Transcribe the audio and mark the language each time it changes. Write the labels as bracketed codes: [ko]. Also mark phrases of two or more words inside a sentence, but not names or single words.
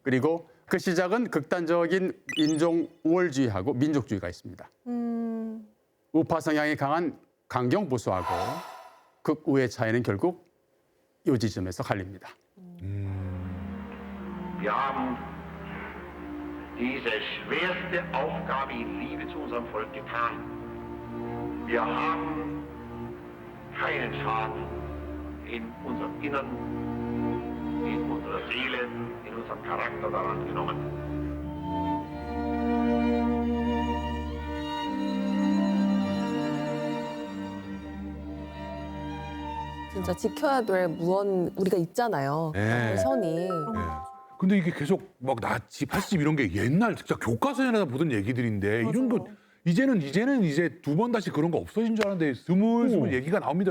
[ko] 그리고 그 시작은 극단적인 인종 우월주의하고 민족주의가 있습니다. 우파 성향이 강한 강경 보수하고 극우의 차이는 결국 이 지점에서 갈립니다. [de] Wir haben diese schwerste Aufgabe in Liebe zu unserem Volk getan. Wir haben keinen Schaden in unserem Innern, in unserer Seele, in unserem Charakter daran genommen. [ko] 진짜 지켜야 될 무언 우리가 있잖아요. 네. 선이. 네. 근데 이게 계속 막 나치, 파시즘 이런 게 옛날 진짜 교과서에나 보던 얘기들인데 이런 거 이제는 이제 두 번 다시 그런 거 없어진 줄 알았는데 스물스물 얘기가 나옵니다.